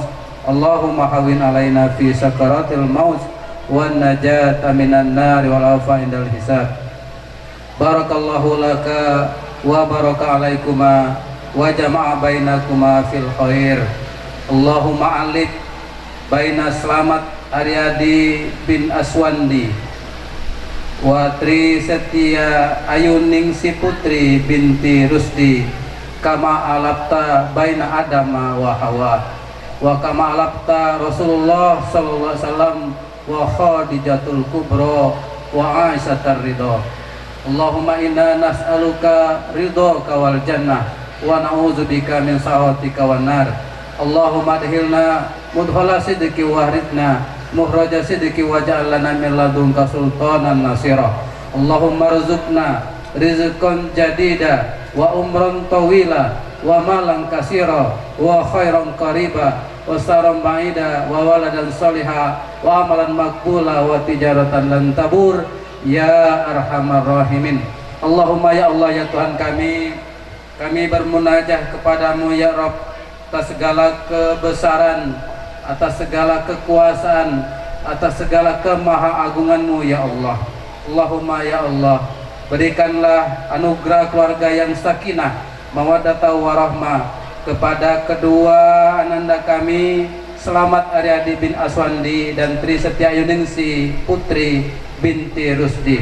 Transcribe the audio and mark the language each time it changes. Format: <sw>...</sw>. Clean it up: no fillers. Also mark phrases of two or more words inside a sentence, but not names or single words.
<ar>اللهم هون علينا في سكرات الموت والنجاة من النار والعفو عند الحساب. بارك الله لك وبارك عليكما وجمع بينكما في الخير. اللهم ألف بين Slamet Aryadi بن Aswandi و Tri Setia Ayuningsi Putri بنت Rusdi كما ألفت بين آدم وحواء وكما ألفت رسول الله صلى الله عليه وسلم وخديجة الكبرى وعائشة رضي. اللهم إنا نسألك رضاك والجنة ونعوذ بك من سخطك والنار. اللهم أدخلنا مدخل صدق وأخرجنا مخرج صدق واجعل لنا من لدنك سلطانا نصيرا. اللهم ارزقنا رزقا جديدا وعمرا طويلا ومالا كثيرا وخيرا قريبا وشرا بعيدا وولدا صالحا وعملا مقبولا وتجارة لن تبور يا أرحم الراحمين. اللهم يا الله</ar> <id>ya Tuhan kami bermunajah kepadamu</id> <ar>يا رب</ar> <id>atas segala kebesaran, atas segala kekuasaan, atas segala kemahaagunganmu</id> <ar>يا الله. اللهم يا الله,</ar> <id>berikanlah anugerah keluarga yang</id> <ar>سكينة، مودة ورحمة</ar> <id>kepada kedua ananda kami Slamet Aryadi bin Aswandi dan Tri Setia Ayuningsi Putri binti Rusdi.</id>